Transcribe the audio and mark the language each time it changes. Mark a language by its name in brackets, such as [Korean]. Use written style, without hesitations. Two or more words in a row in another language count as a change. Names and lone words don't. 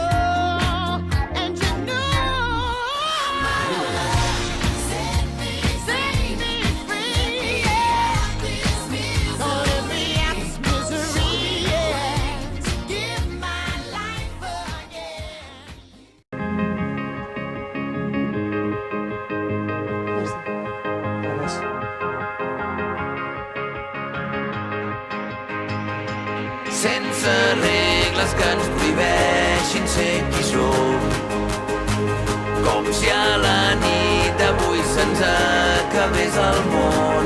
[English] And you know I'm out of love. Set me free, yeah. Don't let me out this misery, yeah. To give my life again. [Catalan] Sense regles que ens prohibeixin ser qui som. Com si a la nit d'avui se'ns acabés el món.